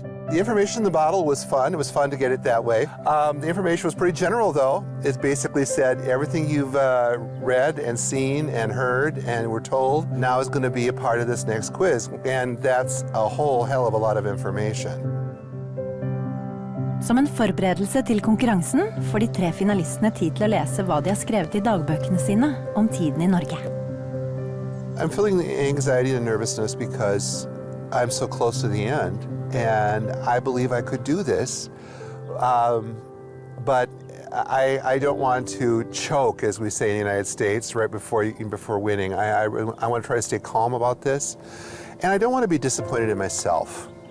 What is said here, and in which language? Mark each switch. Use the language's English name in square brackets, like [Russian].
[English] The information in the bottle was fun. It was fun to get it that way. The information was pretty general, though. It basically said everything you've read and seen and heard and were told now is going to be a part of this next quiz. And that's a whole hell of a lot of information. [Norwegian] Som en forberedelse til konkurransen får de 3 finalistene tid til å lese hva de har skrevet i dagbøkene sine om tiden I Norge. [English] I'm feeling the anxiety and nervousness because I'm so close to the end, and I believe I could do this, but I don't want to choke, as we say in the United States, right before winning. I want to try to stay calm about this, and I don't want to be disappointed in myself.